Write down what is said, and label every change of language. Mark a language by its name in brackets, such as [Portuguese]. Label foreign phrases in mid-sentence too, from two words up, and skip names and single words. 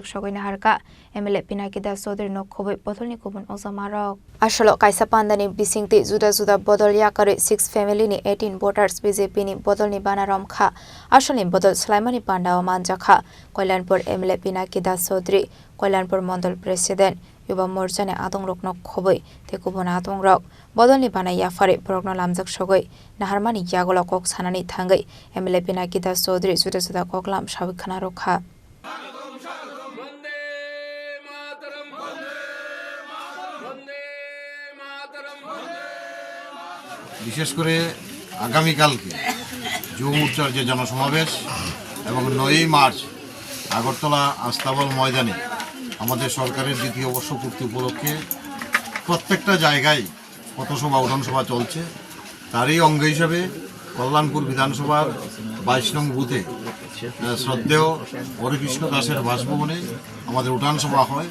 [Kok Borok] sogoina harka MLA Pinaki Das Chaudhary no khoboi bodol ni kubun osamarok ashalo kaisa pandani bisingti juda bodol yakari 6 family ni 18 voters BJP ni bodol ni bana romkha ashali bodol Sulaimani Panda manjakha Koilanpur MLA Pinaki Das Chaudhary Koilanpur Mandal President Yuba Morjane Adong Rokno khoboi te kubun Adong Rok bodolni bana yafari borokno lamjak sogoi naharmani yagola kok sanani thangai MLA Pinaki Das Chaudhary juda koklam sabikhana rokha [Bangla] বিশেষ করে আগামী কালকে যুব মোর্চার যে জনসমাবেশ এবং 9ই মার্চ আগরতলা আস্তাবল ময়দানে আমাদের সরকারের দ্বিতীয় বর্ষপূর্তি উপলক্ষে প্রত্যেকটা জায়গায় পথসভা উঠানসভা চলছে তারই অঙ্গ হিসাবে কল্যাণপুর বিধানসভার 22 নং বুথে শ্রদ্ধেয় হরেকৃষ্ণ দাসের বাসভবনে আমাদের উঠানসভা হয়।